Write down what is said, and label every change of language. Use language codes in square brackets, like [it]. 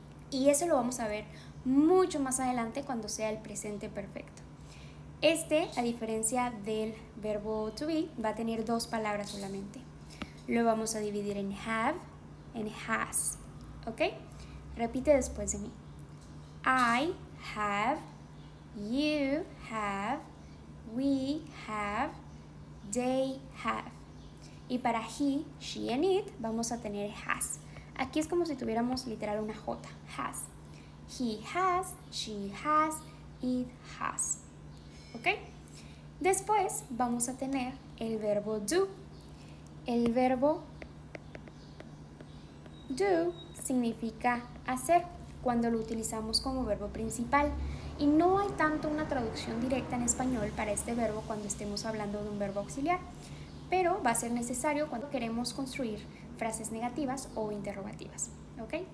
[es] Y eso lo vamos a ver mucho más adelante cuando sea el presente perfecto. A diferencia del verbo to be, va a tener dos palabras solamente. Lo vamos a dividir en have y has, ¿ok? Repite después de mí. [en] I have, you have, we have, they have. [es] Y para [en] he, she and it [es] vamos a tener has. Aquí es como si tuviéramos literal una J, has. [en] He has, she has, it has. [es] ¿Ok? Después vamos a tener el verbo do. El verbo do significa hacer cuando lo utilizamos como verbo principal y no hay tanto una traducción directa en español para este verbo cuando estemos hablando de un verbo auxiliar, pero va a ser necesario cuando queremos construir frases negativas o interrogativas. ¿Ok?